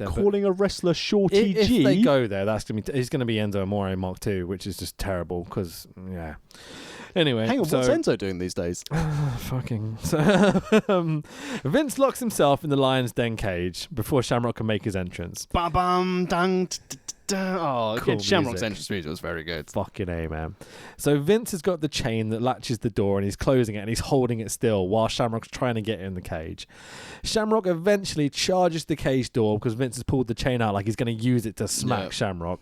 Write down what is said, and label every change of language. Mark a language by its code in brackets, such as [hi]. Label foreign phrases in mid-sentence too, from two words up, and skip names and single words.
[en] But calling a wrestler Shorty G... If they go there, he's going to be Enzo Amore Mark II, which is just terrible, because, yeah. Anyway. Hang on, what's Enzo doing these days? Fucking... Vince locks himself in the Lion's Den cage before Shamrock can make his entrance. Ba-bum, dang, oh, cool Shamrock's music. entrance music was very good. Fucking A, man. So Vince has got the chain that latches the door and he's closing it and he's holding it still while Shamrock's trying to get in the cage. Shamrock eventually charges the cage door because Vince has pulled the chain out like he's going to use it to smack Shamrock.